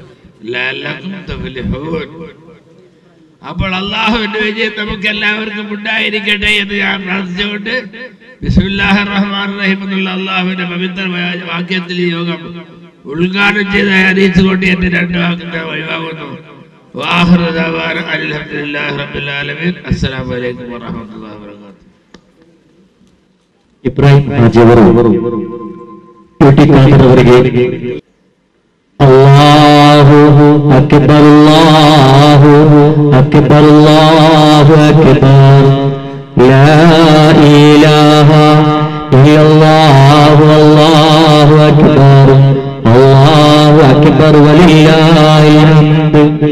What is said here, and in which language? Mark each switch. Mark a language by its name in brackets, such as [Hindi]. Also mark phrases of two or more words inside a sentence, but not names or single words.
[Malayalam] അപ്പോൾ അള്ളാഹുവിന്റെ വിജയം നമുക്ക് എല്ലാവർക്കും ഉണ്ടായിരിക്കട്ടെ എന്ന് ഞാൻ പ്രാർത്ഥിച്ചുകൊണ്ട് [Arabic] بسم الله الرحمن الرحيم [Malayalam] എന്നുള്ള അള്ളാഹുവിന്റെ പവിത്രമായ വാക്യത്തിൽ ഈ യോഗം ഉദ്ഘാടനം ചെയ്ത് അറിയിച്ചുകൊണ്ട് എന്റെ രണ്ട് വാക്കിന്റെ ഒഴിവാകുന്നു. [Arabic] وآخر دعوانا الحمد لله رب العالمين. السلام عليكم ورحمة الله وبركاته. [Kannada] ಇಬ್ರಾಹಿಂ ಹಾಜಿ ಅವರು ಅವರಿಗೆ [Arabic] الله أكبر الله أكبر الله أكبر لا إله إلا الله الله أكبر الله أكبر ولله الحمد.